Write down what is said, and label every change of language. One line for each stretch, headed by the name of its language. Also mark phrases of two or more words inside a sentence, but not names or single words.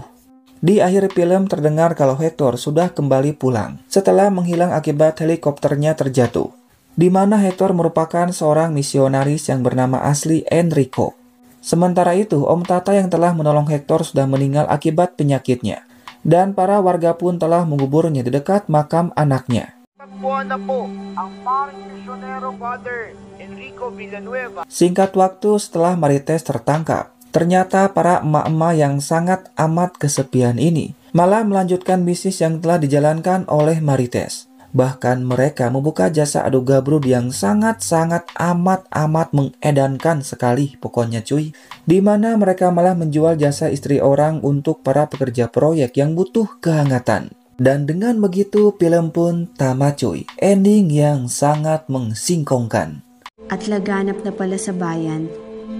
Indonesian: Di akhir film terdengar kalau Hector sudah kembali pulang setelah menghilang akibat helikopternya terjatuh, di mana Hector merupakan seorang misionaris yang bernama asli Enrico. Sementara itu, Om Tata yang telah menolong Hector sudah meninggal akibat penyakitnya. Dan para warga pun telah menguburnya di dekat makam anaknya.
Filipino: Tagpuan na po ang paring misyonero Father Enrico Villanueva.
Indonesian: Singkat waktu setelah Marites tertangkap, ternyata para emak-emak yang sangat amat kesepian ini malah melanjutkan bisnis yang telah dijalankan oleh Marites. Bahkan mereka membuka jasa adu gabruk yang sangat-sangat amat mengedankan sekali pokoknya cuy. Dimana mereka malah menjual jasa istri orang untuk para pekerja proyek yang butuh kehangatan. Dan dengan begitu film pun tamat cuy. Ending yang sangat mengsingkongkan.
Filipino: At laganap na pala sa bayan